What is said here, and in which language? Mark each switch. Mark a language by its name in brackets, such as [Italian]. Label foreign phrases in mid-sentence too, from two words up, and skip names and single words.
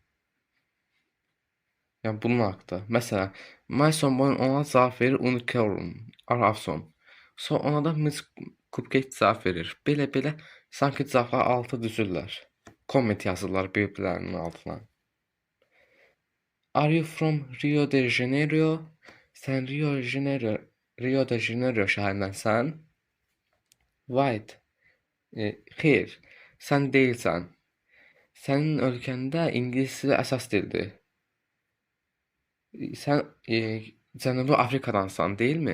[Azerbaijani] Yəni bunun haqqda. Məsələn, Mason Boy ona cavab verir Unicorn Ara Afson. Sonra ona da Miss Cupcake cavab verir. Belə sanki cavablar altı düzürlər. Comment yazırlar bir-birlərinin altına. [English] Are you from Rio de Janeiro? [Azerbaijani] Sən Rio de Janeiro şəhərindənsən? White. Xeyr, sən deyilsən. Sənin ölkəndə ingilis dili əsas dildir. Sən Cənubi Afrikadansan, deyilmi?